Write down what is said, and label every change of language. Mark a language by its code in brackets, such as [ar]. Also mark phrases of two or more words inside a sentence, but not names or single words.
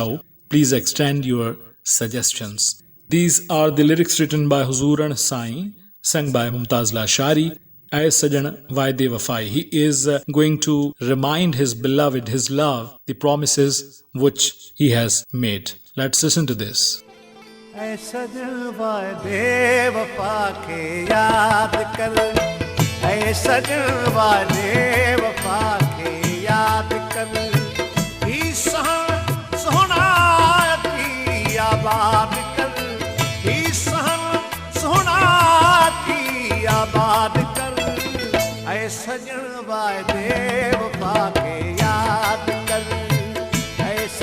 [en] Please extend your suggestions. These are the lyrics written by Huzuran Sai, sung by Mumtaz Lashari. [sd] اي سڄڻ وعدي وفائي. [en] He is going to remind his beloved, his love, the promises which he has made. Let's listen to this. [sd] اي سڄڻ وعدي وفا کي ياد ڪر، اي سڄڻ وعدي وفا کي ياد ڪر، سهڻا ڪي آباد ڪر, आबाद कर, ऐ सजन वादे वफा के याद कर, ऐ